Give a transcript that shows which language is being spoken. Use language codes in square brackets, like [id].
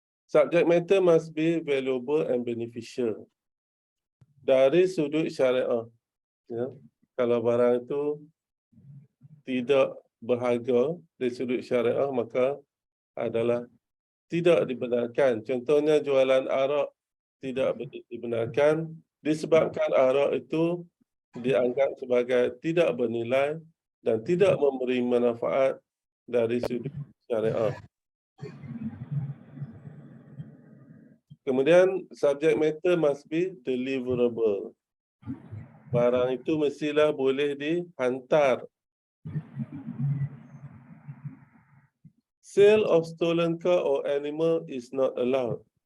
[en] Subject matter must be valuable and beneficial. [ms] Dari sudut syariah, ya, kalau barang itu tidak berharga dari sudut syariah, maka adalah tidak dibenarkan. Contohnya jualan arak tidak dibenarkan disebabkan arak itu dianggap sebagai tidak bernilai dan tidak memberi manfaat dari sudut syariah. Kemudian [en] subject matter must be deliverable. [ms] Barang itu mestilah boleh dihantar. [en] Sale of stolen car or animal is not allowed.